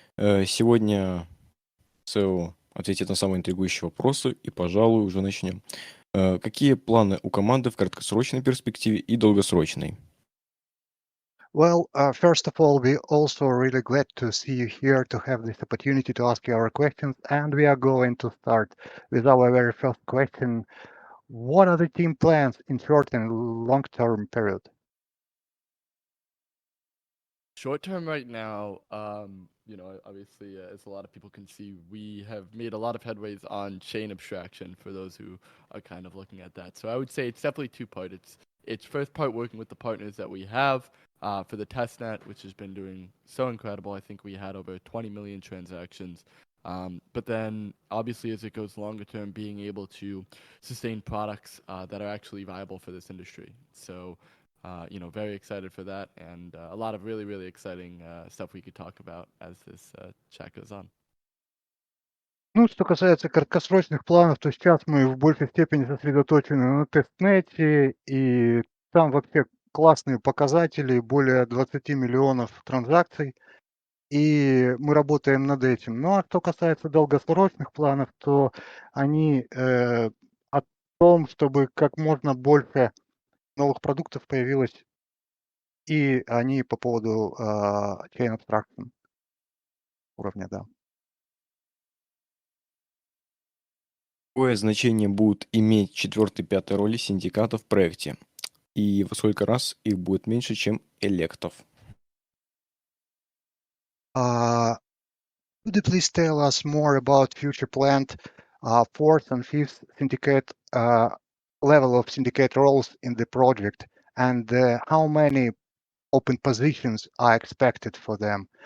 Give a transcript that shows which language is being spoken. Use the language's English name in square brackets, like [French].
[Russian] Сегодня СЭО ответит на самые интригующие вопросы и, пожалуй, уже начнем. Какие планы у команды в краткосрочной перспективе и долгосрочной? [English] Well, first of all, we also really glad to see you here to have this opportunity to ask you our questions. And we are going to start with our very first question. What are the team plans in short and long-term period? Short term right now, obviously, as a lot of people can see, we have made a lot of headways on chain abstraction for those who are kind of looking at that. So I would say it's definitely two-part. It's first part working with the partners that we have for the testnet, which has been doing so incredible. I think we had over 20 million transactions. But then, obviously, as it goes longer term, being able to sustain products that are actually viable for this industry. So very excited for that, and a lot of really, really exciting stuff we could talk about as this chat goes on. [Russian] Ну, что касается краткосрочных планов, то сейчас мы в большей степени сосредоточены на тестнете, и там вообще классные показатели, более 20 миллионов транзакций. И мы работаем над этим. Ну, а что касается долгосрочных планов, то они о том, чтобы как можно больше новых продуктов появилось, и они по поводу chain abstraction уровня, да. Какое значение будут иметь четвертый и пятый роли синдиката в проекте? И во сколько раз их будет меньше, чем электов? [English] Could you please tell us more about future planned fourth and fifth syndicate level of syndicate roles in the project, and how many open positions are expected for them?